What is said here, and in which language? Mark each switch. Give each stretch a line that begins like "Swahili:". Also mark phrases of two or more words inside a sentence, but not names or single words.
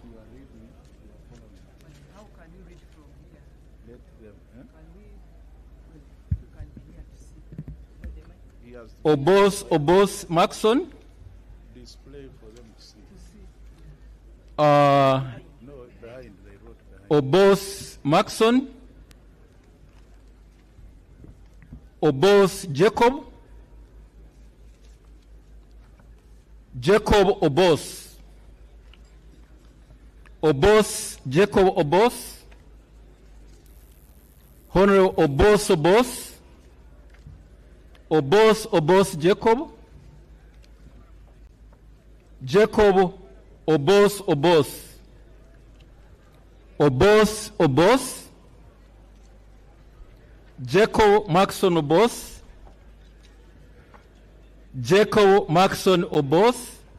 English: How can you read from here? Obos Maxon. Display for them to see. No, behind, they wrote behind. Obos Maxon. Obos Jacob. Jacob Obos. Obos Jacob Obos. Honorable Obos Obos. Obos Jacob. Jacob Obos. Obos. Jacob Maxon Obos. Jacob Maxon Obos.